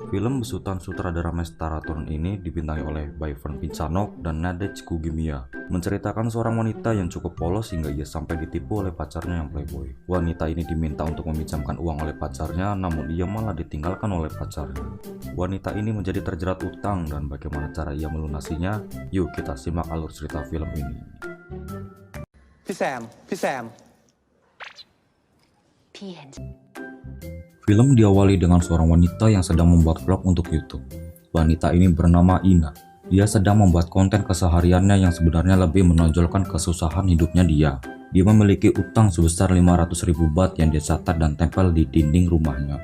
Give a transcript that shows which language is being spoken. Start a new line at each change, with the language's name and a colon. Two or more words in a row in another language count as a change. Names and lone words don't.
Indonesian: Film besutan sutradara Mestaraton ini dibintangi oleh Bayfern Pinchanok dan Nadej Kugimia, menceritakan seorang wanita yang cukup polos hingga ia sampai ditipu oleh pacarnya yang playboy. Wanita ini diminta untuk meminjamkan uang oleh pacarnya, namun ia malah ditinggalkan oleh pacarnya. Wanita ini menjadi terjerat utang dan bagaimana cara ia melunasinya? Yuk kita simak alur cerita film ini.
Thai: พี่แซม พี่เห็น
Indonesian: Film diawali dengan seorang wanita yang sedang membuat vlog untuk YouTube. Wanita ini bernama Ina. Dia sedang membuat konten kesehariannya yang sebenarnya lebih menonjolkan kesusahan hidupnya dia. Dia memiliki utang sebesar 500.000 baht yang dia catat dan tempel di dinding rumahnya.